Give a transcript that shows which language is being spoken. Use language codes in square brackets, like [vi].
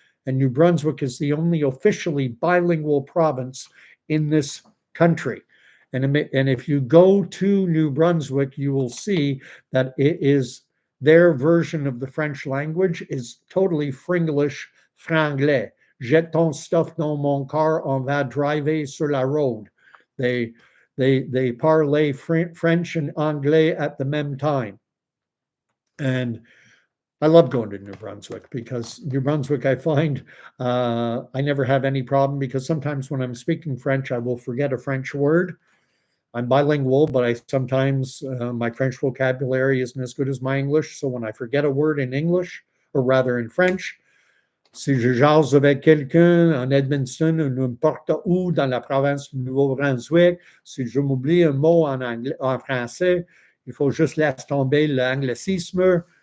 [en] And New Brunswick is the only officially bilingual province in this country. And if you go to New Brunswick, you will see that it is their version of the French language is totally Fringlish, franglais. [fr] Jette ton stuff dans mon car, on va driver sur la road. [en] They parlay French and Anglais at the même time. And I love going to New Brunswick because New Brunswick, I find I never have any problem because sometimes when I'm speaking French, I will forget a French word. I'm bilingual, but I sometimes my French vocabulary isn't as good as my English. So when I forget a word in English, or rather in French, [fr] si je jase avec quelqu'un en Edmonton ou n'importe où dans la province du Nouveau-Brunswick, si je m'oublie un mot en anglais, en français, il faut juste laisser tomber l'anglicisme.